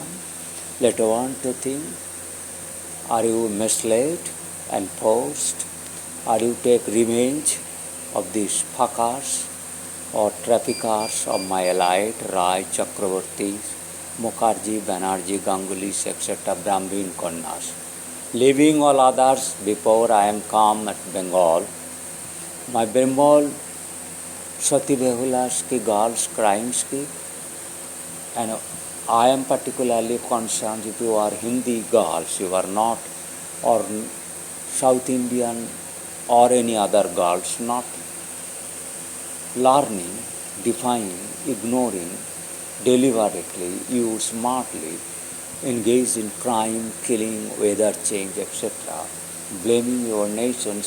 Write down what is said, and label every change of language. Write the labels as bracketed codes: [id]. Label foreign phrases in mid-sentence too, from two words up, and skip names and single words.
[en] Later on to think, are you misled and forced Or you take revenge of these fuckers or traffickers of my elite, Rai, Chakravarti, Mukherjee, Banerjee, Gangulis, etc., Brahmin Kannas. Leaving all others before I am come at Bengal. My Bengal Sati Behulas ki girls crimes ki, and I am particularly concerned if you are Hindi girls, you are not, or South Indian or any other girls, not learning, defying, ignoring, deliberately, you smartly engage in crime, killing, weather change, etc., blaming your nation's